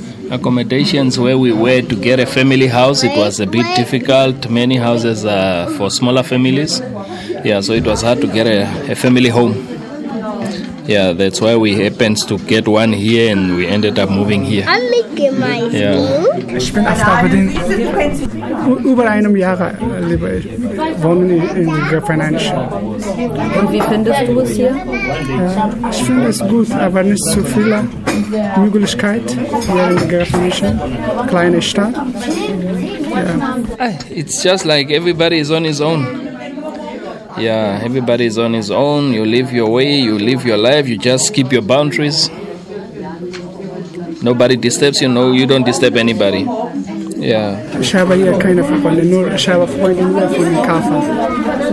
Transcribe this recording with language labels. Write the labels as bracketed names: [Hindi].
[English] Accommodations where we were to get a family house, it was a bit difficult. Many houses are for smaller families. Yeah, so it was hard to get a family home. Yeah, that's why we happened to get one here and we ended up moving here. I'm making my [German] Ich bin Astabedin. Über einem Jahr lebe ich. Wohnen in Grafenhainschen. Und wie findest du es hier? Ich finde es gut, aber nicht zu viele Möglichkeiten hier in Grafenhainschen. Kleine Stadt. [English] Yeah. It's just like everybody is on his own. Yeah, everybody's on his own. You live your way, you live your life, you just keep your boundaries. Nobody disturbs you, no, you don't disturb anybody. Yeah. [German] Ich habe hier keine Freunde, nur ich habe Freunde nur von dem Kaffee.